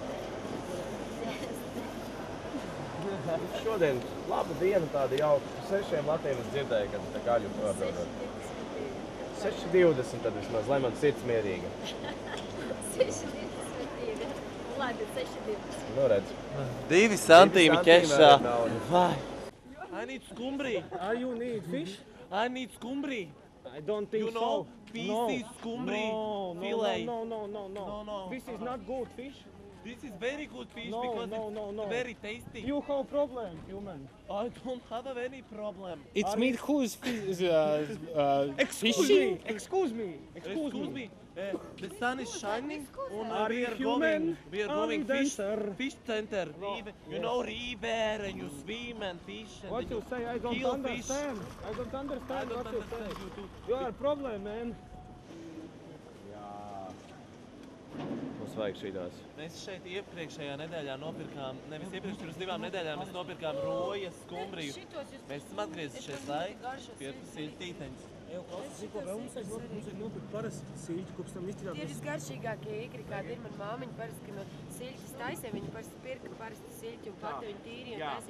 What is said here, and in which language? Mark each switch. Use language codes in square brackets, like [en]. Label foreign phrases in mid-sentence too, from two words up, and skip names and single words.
[lv] Šodien laba diena, tāda jauka. 6 latiem es dzirdēju, kad tā gaļu pārdodot. 6,20 tad vismaz, lai man sirds mierīga. 6,22. Labi, 6,20. Nu, redz. 2 centīmi kešā. Vai? [en] I need scumbri. You need fish? I need scumbri. I don't think so. You know, pieces, scumbri, fillet. No. This is not good fish. This is very good fish because it's very tasty. You have problem, human. I don't have any problem. It's meat who's Excuse Excuse me. The sun is shining and we are going fish center. You know river and you swim and fish. And What you say? I don't kill understand. Fish. I don't understand I don't what you understand say. you too. You are a problem, man. [lv] Jā. Mums mums vajag šitās. Mēs šeit iepriekšējā nedēļā nopirkām, nevis iepriekš, pirms 2 nedēļām mēs nopirkām rojas, skumbriju. Mēs esam atgriezušies, lai pirktu siļtīteņus. Evo, klausies, ko vēl mums vajag nopirkt parasti siļķi, kopš tam izstrādāt. Tie ir visgaršīgākie īkri, kādi ir. Man māmiņa parasti, ka no siļķis taisē, viņa parasti pirka parasti siļķi un pati viņa tīri un taisē.